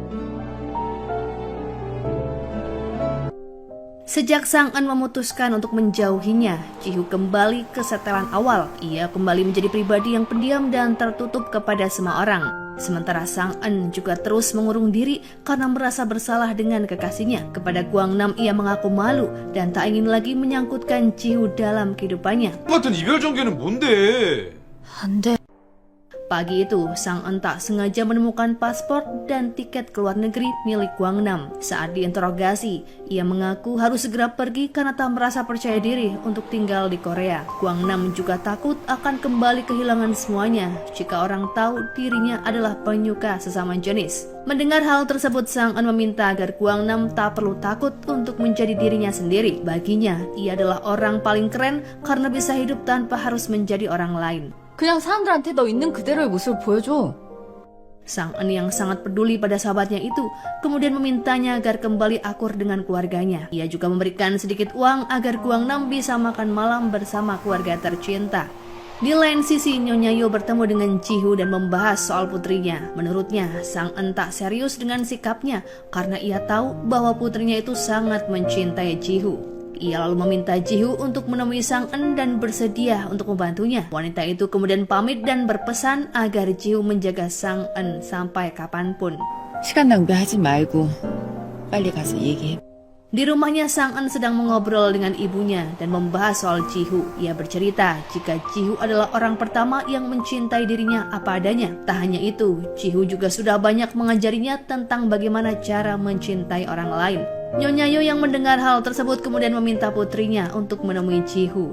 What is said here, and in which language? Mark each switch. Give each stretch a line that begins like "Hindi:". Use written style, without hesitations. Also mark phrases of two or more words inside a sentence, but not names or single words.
Indonesian: Sejak Sang Eun memutuskan untuk menjauhinya, Ji-hoo kembali ke setelan awal. Ia kembali menjadi pribadi yang pendiam dan tertutup kepada semua orang. Sementara Sang Eun juga terus mengurung diri karena merasa bersalah dengan kekasihnya. Kepada Gwangnam ia mengaku malu dan tak ingin lagi menyangkutkan Ji-hoo dalam kehidupannya.
Korean: 같은 이별 전개는 뭔데? 안 돼.
Indonesian: Pagi itu, Sang Eun tak sengaja menemukan paspor dan tiket ke luar negeri milik Gwangnam. Saat diinterogasi, ia mengaku harus segera pergi karena tak merasa percaya diri untuk tinggal di Korea. Gwangnam juga takut akan kembali kehilangan semuanya jika orang tahu dirinya adalah penyuka sesama jenis. Mendengar hal tersebut, Sang Eun meminta agar Gwangnam tak perlu takut untuk menjadi dirinya sendiri. Baginya, ia adalah orang paling keren karena bisa hidup tanpa harus menjadi orang lain.
Korean: 그냥 사람들한테 너 있는 그대로의 모습을 보여줘.
Indonesian: Sang Eun yang sangat peduli pada sahabatnya itu kemudian memintanya agar kembali akur dengan keluarganya. Ia juga memberikan sedikit uang agar Gwangnam bisa makan malam bersama keluarga tercinta. Di lain sisi, Nyonya Yo bertemu dengan Ji-hoo dan membahas soal putrinya. Menurutnya, Sang Eun tak serius dengan sikapnya karena ia tahu bahwa putrinya itu sangat mencintai Ji-hoo. Ia lalu meminta Ji-hoo untuk menemui Sang Eun dan bersedia untuk membantunya. Wanita itu kemudian pamit dan berpesan agar Ji-hoo menjaga Sang Eun sampai kapanpun.
Korean: 시간 낭비하지 말고 빨리 가서 얘기해.
Indonesian: Di rumahnya, Sang Eun sedang mengobrol dengan ibunya dan membahas soal Ji-hoo. Ia bercerita jika Ji-hoo adalah orang pertama yang mencintai dirinya apa adanya. Tak hanya itu, Ji-hoo juga sudah banyak mengajarinya tentang bagaimana cara mencintai orang lain. Nyonya Yo yang mendengar hal tersebut kemudian meminta putrinya untuk menemui Ji-hoo.